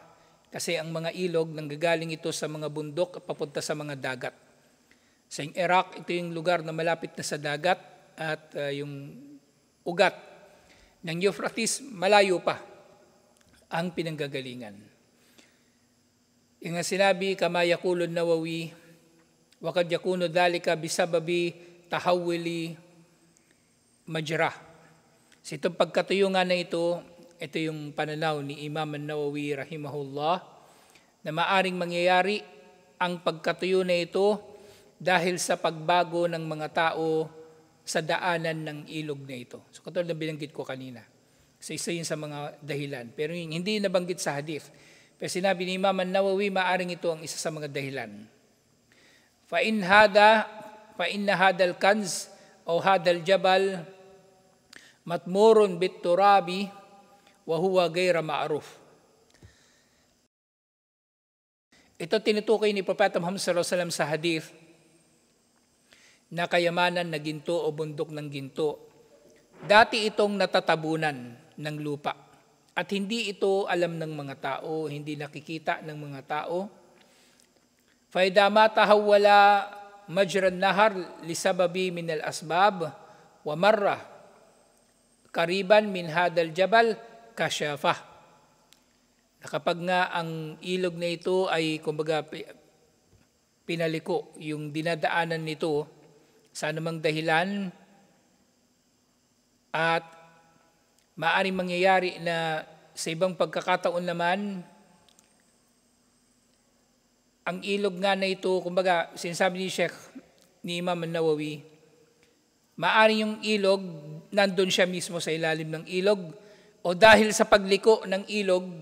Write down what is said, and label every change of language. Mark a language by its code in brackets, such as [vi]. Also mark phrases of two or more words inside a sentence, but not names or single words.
[tl] Kasi ang mga ilog, nanggagaling ito sa mga bundok at papunta sa mga dagat. Sa Iraq, ito yung lugar na malapit na sa dagat at yung ugat ng Euphrates, malayo pa ang pinanggagalingan. Yung sinabi, [ar] كما يقول النووي، وقد يكون ذلك بسبب تحويل مجرى. [tl] Sa itong pagkatuyo nga na ito yung pananaw ni Imam An-Nawawi rahimahullah na maaring mangyayari ang pagkatuyo na ito dahil sa pagbago ng mga tao sa daanan ng ilog na ito. So katulad na binanggit ko kanina. So isa yun sa mga dahilan. Pero hindi nabanggit sa hadith. Pero sinabi ni Imam An-Nawawi, maaring ito ang isa sa mga dahilan. [ar] فَإِنَّ هَذَا الْكَنْزِ أو هذا الجبل مَطْمُورٌ بِالتُّرَابِ وَهُوَ غَيْرَ مَعْرُوفٍ. [tl] Ito tinutukoy ni Propeta Muhammad [ar] صلى الله عليه وسلم [tl] sa hadith na kayamanan na ginto o bundok ng ginto. Dati itong natatabunan ng lupa at hindi ito alam ng mga tao, hindi nakikita ng mga tao. [ar] فَإِذَا مَا تَحَوَّلَ مَجْرَى النَّهَرِ لِسَبَبِ مِنَ الْأَسْبَابِ وَمَرَّ قَرِيبًا مِنْ هَذَا الْجَبَلِ كَشَفَهُ. [tl] Kapag nga ang ilog na ito ay kumbaga pinaliko, yung dinadaanan nito sa anumang dahilan at maaaring mangyayari na sa ibang pagkakataon naman, ang ilog nga na ito, kumbaga sinasabi ni Imam An-Nawawi, maaaring yung ilog, nandun siya mismo sa ilalim ng ilog o dahil sa pagliko ng ilog,